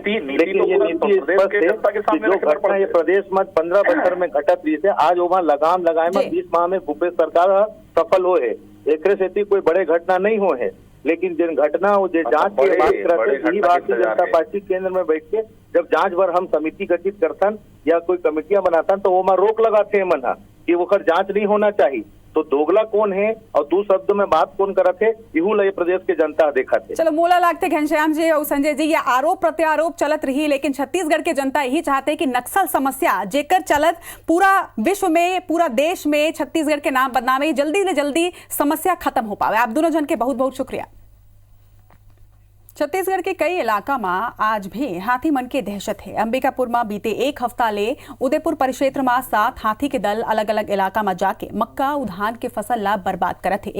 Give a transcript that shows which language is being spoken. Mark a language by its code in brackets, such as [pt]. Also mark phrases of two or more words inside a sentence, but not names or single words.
[hne] लेकिन ये नीति स्पष्ट है कि जो घटना ये प्रदेश में 15 बछर में घटत रही है, आज वहाँ लगाम लगाए में 20 माह में भूपेश सरकार सफल हो है, एक से कोई बड़े घटना नहीं हो है, लेकिन जिन घटना वो जो जांच की बात करते यही भारतीय जनता पार्टी केंद्र में बैठ के जब जांच भर हम समिति गठित करतन या कोई कमेटियां बनातन तो वो में रोक लगाते हैं मना कि वो जांच नहीं होना चाहिए। तो दोगला कौन है और 2 शब्द में बात कौन करते है, इहू लय प्रदेश के जनता देखा थे। चलो मोला लागते घनश्याम जी और संजय जी, ये आरोप प्रत्यारोप चलत रही, लेकिन छत्तीसगढ़ के जनता यही चाहते कि नक्सल समस्या जेकर चलत पूरा विश्व में, पूरा देश में छत्तीसगढ़ के नाम बदनामे, जल्दी से जल्दी समस्या खत्म हो पावे। आप दोनों जन के बहुत बहुत शुक्रिया। छत्तीसगढ़ के कई इलाका में आज भी हाथी मन के दहशत है। अंबिकापुर में बीते 1 हफ्ता ले उदयपुर परिक्षेत्र में 7 हाथी के दल अलग अलग इलाका में जाके मक्का और धान के फसल ला बर्बाद करत है।